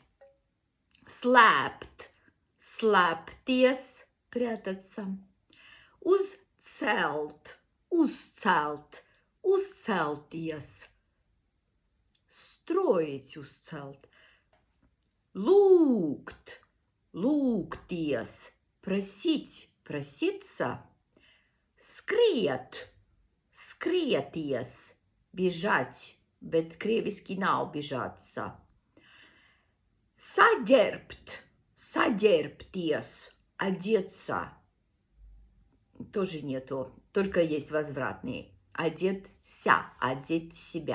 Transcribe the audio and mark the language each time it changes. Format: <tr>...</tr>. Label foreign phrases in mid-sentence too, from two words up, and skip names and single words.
<lv>Slēpt, slēpties, прятаться. Uzcelt, uzcelt, uzcelties. Строить, uzcelt. Lūgt, lūgties,</lv> <ru>просить, проситься. Skriet, skrieties, бежать, bet krieviski nav бежаться.</ru> <lv>Saģērbt, saģērbties,</lv> <ru>одеться. Тоже нету, только есть возвратные. Одеться, одеть себя.</ru>